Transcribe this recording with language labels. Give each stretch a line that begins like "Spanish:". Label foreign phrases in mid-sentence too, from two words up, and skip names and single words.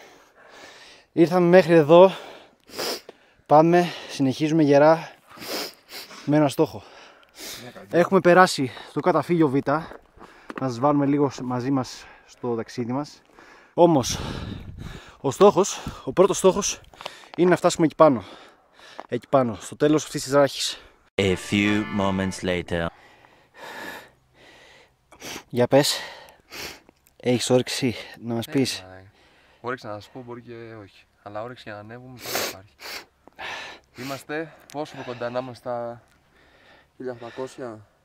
Greek: Ήρθαμε μέχρι εδώ, πάμε, συνεχίζουμε γερά με ένα στόχο. Έχουμε περάσει το καταφύγιο Β, να σας βάλουμε λίγο μαζί μας στο ταξίδι μας. Όμως ο πρώτος στόχος είναι να φτάσουμε εκεί πάνω, στο τέλος αυτής της ράχης.
English: A few moments later.
Greek: Για πες, έχεις όρεξη να μας πεις? Όρεξη να σας πω μπορεί και όχι, αλλά όρεξη για να ανέβουμε πάντα υπάρχει. Είμαστε πόσο από κοντά να είμαστε στα 1800?